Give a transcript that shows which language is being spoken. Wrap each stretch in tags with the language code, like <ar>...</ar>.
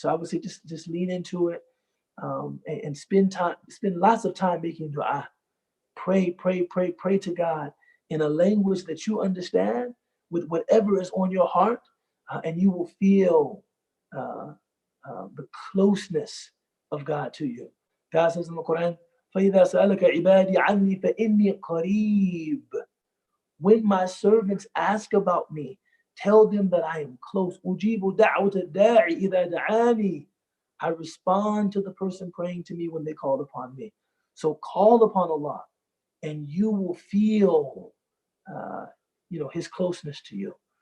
<en>So I would say just lean into it, and spend lots of time making dua. Pray to God in a language that you understand, with whatever is on your heart, and you will feel the closeness of God to you. God says in the Quran,</en> <ar>فَإِذَا سَأَلَكَ عِبَادِي عَنِّي فَإِنِّي قَرِيبٌ.</ar> <en>When my servants ask about me, tell them that I am close.</en> <ar>أُجِيبُ دَعْوَةَ الدَّاعِ إِذَا دَعَانِي.</ar> <en>I respond to the person praying to me when they call upon me. So call upon Allah, and you will feel, His closeness to you.</en>